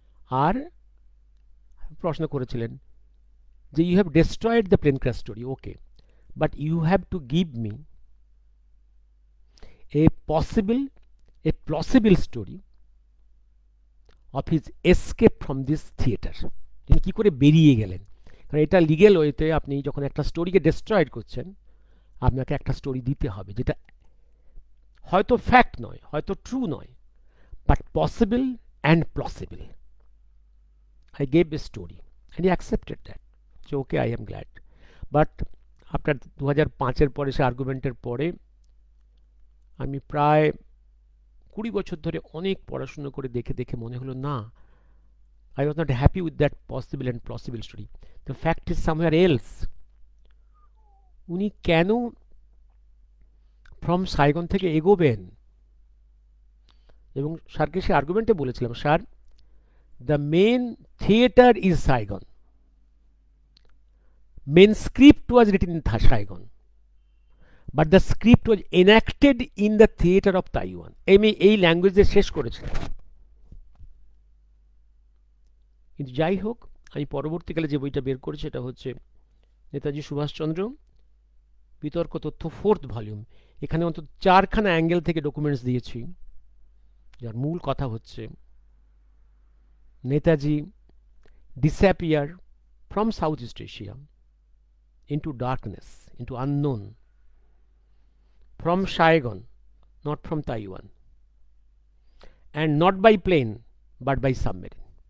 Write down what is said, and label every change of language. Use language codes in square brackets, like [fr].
[bn] আর প্রশ্ন করেছিলেন যে [en] You have destroyed the plane crash story, okay, but you have to give me a possible, a plausible story of his escape from this theatre. [bn] তিনি কী করে বেরিয়ে গেলেন, কারণ এটা লিগেল ওয়েতে আপনি যখন একটা স্টোরিকে ডেস্ট্রয়েড করছেন, আপনাকে একটা স্টোরি দিতে হবে যেটা হয়তো ফ্যাক্ট নয়, হয়তো ট্রু নয়, [en] But possible and plausible. I gave a story and he accepted that. So okay, I am glad. But after [bn] 2005-এর পরে, সে আর্গুমেন্টের পরে আমি প্রায় 20 বছর ধরে অনেক পড়াশুনো করে দেখে দেখে মনে হলো না, [en] I was not happy with that possible and plausible story. The fact is somewhere else. [bn] উনি কেন ফ্রম সাইগন থেকে এগোবেন? এবং স্যারকে সে আর্গুমেন্টে বলেছিলাম, sir, [en] the main theater is Saigon. Main script was written in Saigon, but the script was enacted in the theater of Taiwan. [bn] আমি এই ল্যাঙ্গুয়েজে শেষ করেছিলাম। কিন্তু যাই হোক, আমি পরবর্তীকালে যে বইটা বের করেছি সেটা হচ্ছে নেতাজি সুভাষচন্দ্র বিতর্ক তথ্য 4th ভলিউম। এখানে অন্তত 4খানা অ্যাঙ্গেল থেকে ডকুমেন্টস দিয়েছি, যার মূল কথা হচ্ছে Netaji [en] disappear from Southeast Asia into darkness, into unknown, from Saigon, not from Taiwan, and not by plane but by submarine.